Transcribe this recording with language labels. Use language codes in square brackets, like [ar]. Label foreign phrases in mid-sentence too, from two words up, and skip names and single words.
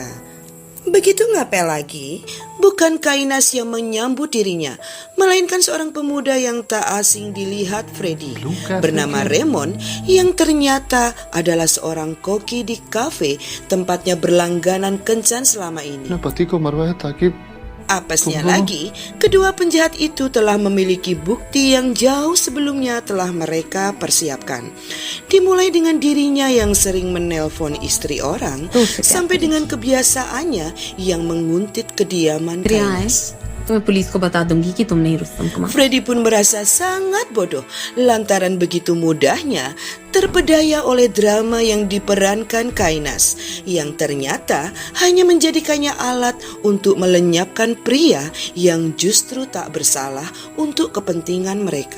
[id] Begitu ngapel lagi, bukan Kainas yang menyambut dirinya, melainkan seorang pemuda yang tak asing dilihat Freddy, bernama Raymond, yang ternyata adalah seorang koki di kafe tempatnya berlangganan kencan selama ini. [hi] अपने पति को मरवाया ताकि [id] Apesnya lagi, kedua penjahat itu telah memiliki bukti yang jauh sebelumnya telah mereka persiapkan. Dimulai dengan dirinya yang sering menelpon istri orang, sampai dengan kebiasaannya yang menguntit kediaman Kainas. [hi] तो मैं पुलिस को बता दूंगी कि तुमने ही रुस्तम को मारा। [id] Freddy pun merasa sangat bodoh lantaran begitu mudahnya terpedaya oleh drama yang diperankan Kainas, yang ternyata hanya menjadikannya alat untuk melenyapkan pria yang justru tak bersalah untuk kepentingan mereka.